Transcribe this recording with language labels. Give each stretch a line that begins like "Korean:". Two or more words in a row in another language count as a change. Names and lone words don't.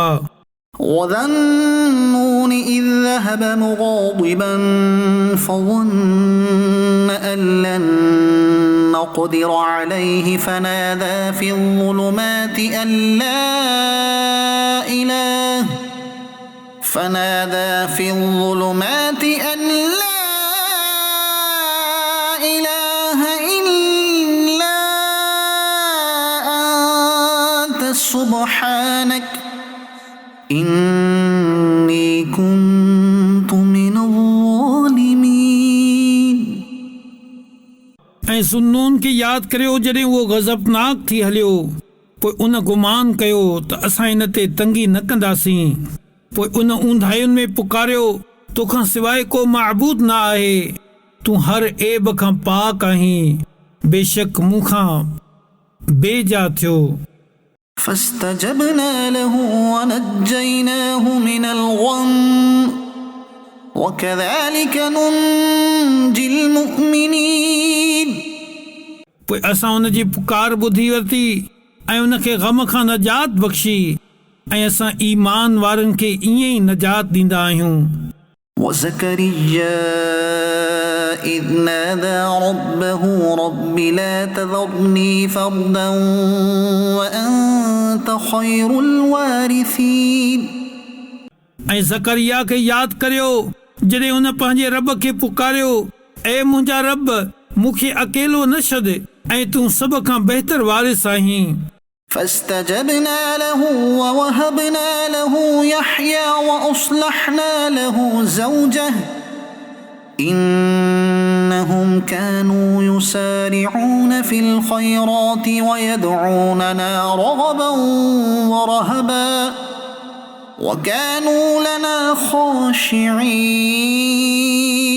Arabic: وذا النون إذ ذهب مغاضبا فظن أن لن نقدر عليه فنادى في الظلمات أن لا إله إلا أنت سبحانك إني كنت من الظالمين
Sindhi: ऐं सुन्नून खे यादि करियो जॾहिं उहो गज़बनाक थी हलियो पोइ उन गुमान कयो त असां इन ते तंगी न कंदासीं पोइ उन ऊंधायुनि में पुकारियो तोखां सवाइ को महबूद न आहे तूं हर ऐब खां पाक आहीं बेशक मूंखां बेजा थियो
Arabic: فاستجبنا له ونجيناه من الغم وكذلك ننجي المؤمنين
Sindhi: पोइ असां उन जी पुकार ॿुधी वरिती ऐं उन खे ग़म खां नजात बख़्शी ऐं असां ईमान वारनि खे ईअं ई नजात ॾींदा आहियूं
Arabic: وزكريا إذ نادى ربه رب لا تذرني فردا وأنت خير الوارثين
Sindhi: ऐं ज़करिया खे यादि करियो जॾहिं उन पंहिंजे रब खे पुकारियो ऐ मुंहिंजा रब मूंखे अकेलो न छॾ ऐं तूं सभ खां बहितर वारिस आहीं
Arabic: فاستجبنا له ووهبنا له يحيى وأصلحنا له زوجه إنهم كانوا يسارعون في الخيرات ويدعوننا رغبا ورهبا وكانوا لنا خاشعين